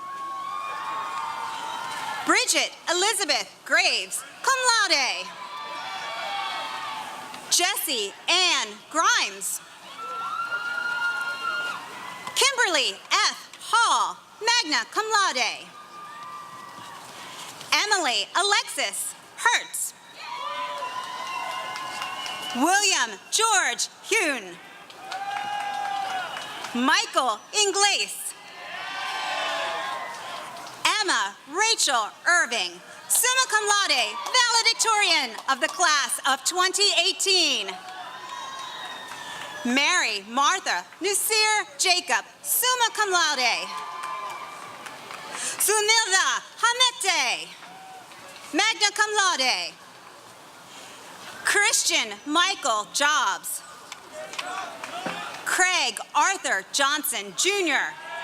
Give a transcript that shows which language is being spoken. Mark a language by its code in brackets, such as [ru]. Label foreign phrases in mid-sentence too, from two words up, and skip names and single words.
[en] Bridget Elizabeth Graves, [la] cum laude. [en] Jessie Ann Grimes. Kimberly F. Hall, [la] magna cum laude. [en] Emily Alexis Hertz. William George Hune. Michael Ingles. Emma Rachel Irving, [la] summa cum laude, [en] valedictorian of the class of 2018. Mary Martha Nusir Jacob, [la] summa cum laude. [en] Sunilda Hamete, [la] magna cum laude. [en] Christian Michael Jobs. Craig Arthur Johnson, Jr.